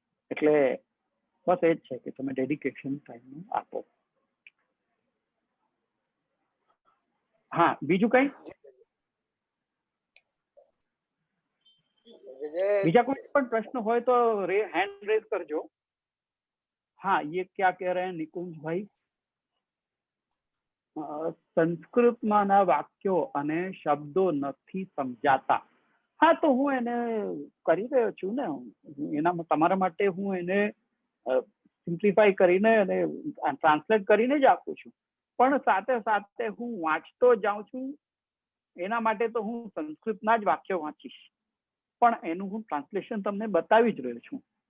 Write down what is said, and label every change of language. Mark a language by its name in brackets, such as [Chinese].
[Gujarati] એટલે બસ એ જ છે કે તમે ડેડિકેશન ટાઈમનું આપો. હા, બીજું કઈ? બીજા કોઈ પણ પ્રશ્ન હોય તો હેન્ડ રેઝ કરજો. [Hindi] हाँ, ये क्या कह रहे हैं निकुंज भाई? [Gujarati] સંસ્કૃતમાંના વાક્યો અને શબ્દો નથી સમજાતા. હા, તો હું એને કરી રહ્યો છું ને, એના તમારા માટે હું એને સિમ્પ્લિફાઈ કરીને અને ટ્રાન્સલેટ કરીને જ આપું છું. પણ સાથે સાથે હું વાંચતો જાઉં છું. એના માટે તો હું સંસ્કૃતના જ વાક્યો વાંચીશ, પણ એનું હું ટ્રાન્સલેશન તમને બતાવી જ રહ્યો છું.